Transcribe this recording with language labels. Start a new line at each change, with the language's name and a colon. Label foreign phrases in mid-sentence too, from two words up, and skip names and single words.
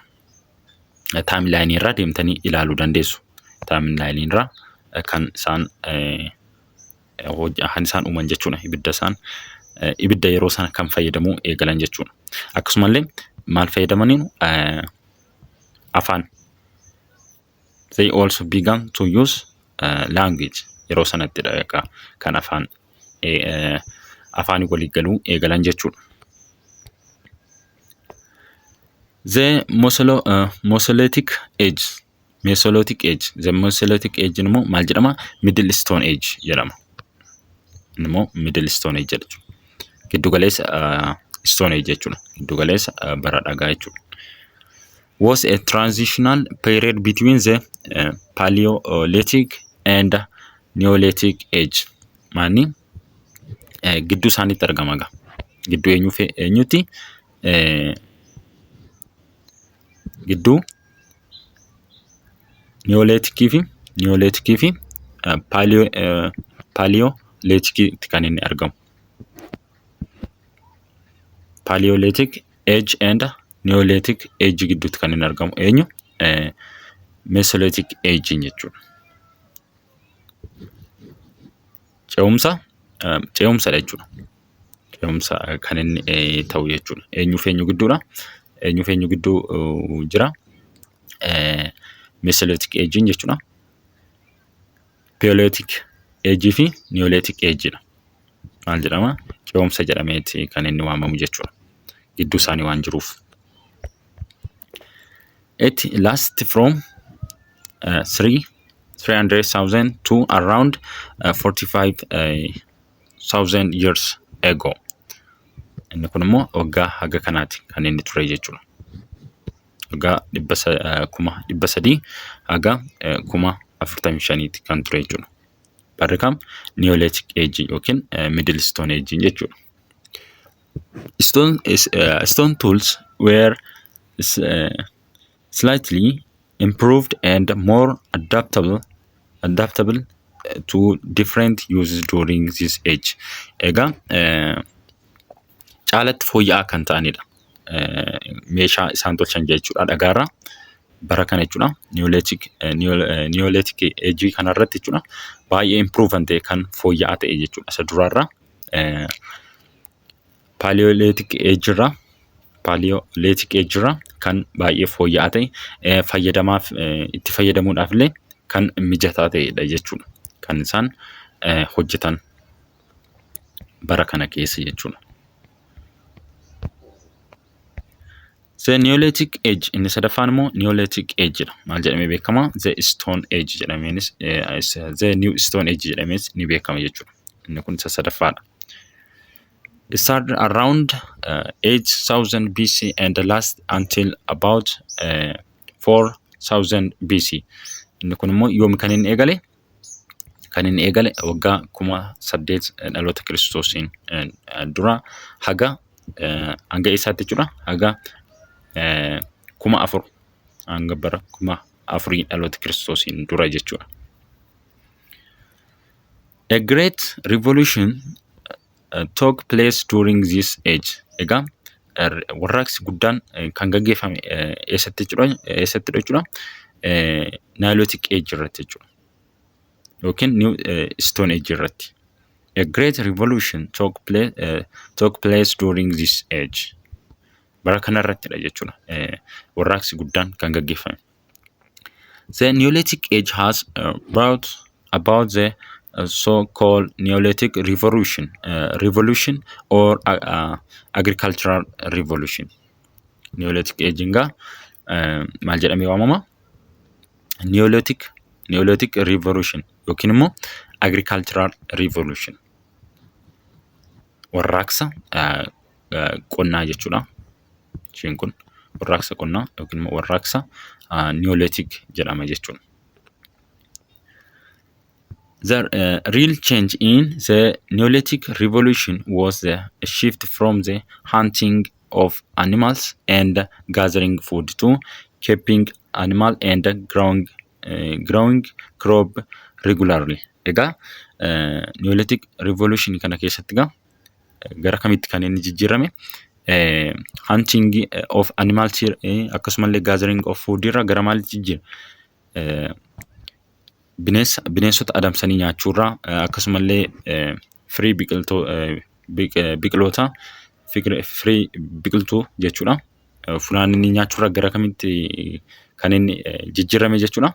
Oromo: Timeline irraa deemtanii ilaaluu dandeessu. Timeline irraa kan isaan uuman jechuudha. Ibidda yeroo sana kan fayyadamuu eegalan jechuudha. Akkasumallee maal fayyadamaniin? Afaan.
English: They also began to use language.
Oromo: Yeroo sanattidha kan afaan walii galuu eegalan jechuudha.
English: The Mesolithic age. The Mesolithic age
Oromo: immoo maal jedhama?
English: Middle Stone Age
Oromo: jedhama. Immoo
English: Middle Stone Age
Oromo: jechuudha. Giddu galeessa
English: Stone Age
Oromo: jechuudha. Giddu galeessa bara dhagaa jechuudha.
English: Was a transitional period between the Paleolithic and Neolithic age.
Oromo: Maani gidduu isaaniitti argama gaa. Gidduu eenyuti? Gidduu Neolithic fi Paleolithic kan inni argamu.
English: Paleolithic age and Neolithic age
Oromo: gidduutti kan inni argamu eenyu?
English: Mesolithic age
Oromo: jechuudha. Ce'umsa jechuudha. Ce'umsa kan inni ta'u jechuudha. Eenyu gidduudha? Eenyu gidduu jira?
English: Mesolithic age
Oromo: jechuudha.
English: Paleolithic age
Oromo: fi
English: Neolithic age
Oromo: dha. Maal jedhama? Ce'umsa jedhameeti kan inni waamamu jechuudha. Gidduu isaanii waan jiruuf.
English: It lasts from 300,000 to around 45,000 years ago.
Oromo: Inni kun immoo waggaa haga kanaati kan inni ture jechuudha. Waggaa 300,000 haga 45,000 kan ture jechuudha. Barri kam
English: Neolithic age
Oromo: yookiin
English: Middle Stone age
Oromo: jechuudha.
English: Stone tools were slightly improved and more adaptable to different uses during this age.
Oromo: Egaa caalatti fooyya'aa kan ta'anidha. Meeshaa isaan tolchan jechuudha dhagaarraa bara kana jechuudha.
English: Neolithic age
Oromo: kanarratti jechuudha baay'ee improve ta'e kan fooyya'aa ta'e jechuudha. Isa duraarraa
English: Paleolithic age
Oromo: irraa kan baay'ee fooyya'aa ta'e itti fayyadamuudhaaf illee kan mijataa ta'edha jechuudha. Kan isaan hojjetan bara kana keessa jechuudha.
English: The Neolithic age
Oromo: inni sadaffaan immoo
English: Neolithic age
Oromo: dha. Maal jedhamee beekama?
English: The Stone age
Oromo: jedhameenis
English: The New Stone age
Oromo: jedhamees ni beekama jechuudha. Inni kun isa sadaffaadha.
English: It started around 8,000 BC and last until about 4,000 BC.
Oromo: Inni kun immoo yoom kan inni eegale? Kan inni eegale waggaa 8,000 dhaloota Kiristoosiin dura hanga isaatti jechuudha. Haga 4,000 hanga bara 4,000 dhaloota Kiristoosiin dura jechuudha.
English: A great revolution took place during this age.
Oromo: Egaa warraaqsi guddaan kan gaggeeffame eessatti jechuudha?
English: Neolithic age
Oromo: irratti jechuudha. Yookiin
English: New Stone age
Oromo: irratti.
English: A great revolution took place during this age.
Oromo: Bara kanarrattidha jechuudha. Warraaqsi guddaan kan gaggeeffame.
English: The Neolithic age has brought about the so-called Neolithic revolution or agricultural revolution. Neolithic age
Oromo: maal jedhamee waamama?
English: Neolithic revolution
Oromo: yookiin immoo
English: agricultural revolution.
Oromo: Warraaqsa qonnaa jechuudha. Isheen kun warraaqsa qonnaa yookiin immoo warraaqsa Neolithic jedhama jechuudha.
English: The real change in the Neolithic revolution was the shift from the hunting of animals and gathering food to keeping animal and growing crop regularly.
Oromo: Egaa
English: Neolithic revolution
Oromo: kana keessatti gara kamitti kan inni jijjiirame?
English: Hunting of animals akkasumallee gathering of food
Oromo: irra gara maalitti jijjiirame? Bineensota adamsanii nyaachuurraa akkasumallee firii biqiloota firii biqiltuu jechuudha. Funaananii nyaachuurraa gara kamitti kan inni jijjiirame jechuudha?